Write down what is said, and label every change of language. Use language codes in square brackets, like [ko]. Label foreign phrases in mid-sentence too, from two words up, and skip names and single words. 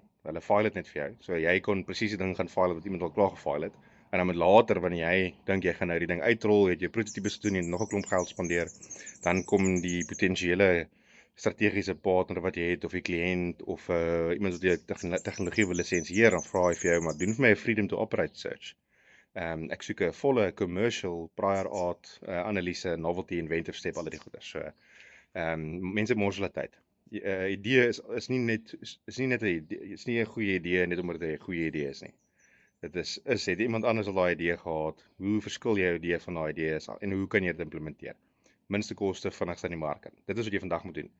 [af] Hulle file dit net vir jou. So jy kon presies die ding gaan file wat iemand al klaar gefile het. En dan met later wanneer jy dink jy gaan nou die ding uitrol, het jy prototipes gedoen en nog 'n klomp geld spandeer, dan kom die potensiële strategiese partner wat jy het of die kliënt of iemand wat jy tegnologie wil lisensieer, dan vra hy vir jou, maar doen vir my 'n [en] freedom to operate search. [af] Ek soek 'n volle [en] commercial prior art [af] analise, [en] novelty inventive step, [af] al die goeders. So mense mors hulle tyd. Idee is nie net 'n idee, is nie 'n goeie idee net omdat dit 'n goeie idee is nie. Dit het iemand anders al daai idee gehad, hoe verskil jou idee van daai idee is en hoe kan jy dit implementeer? Minste koste vinnigste in die mark in. Dit is wat jy vandag moet doen.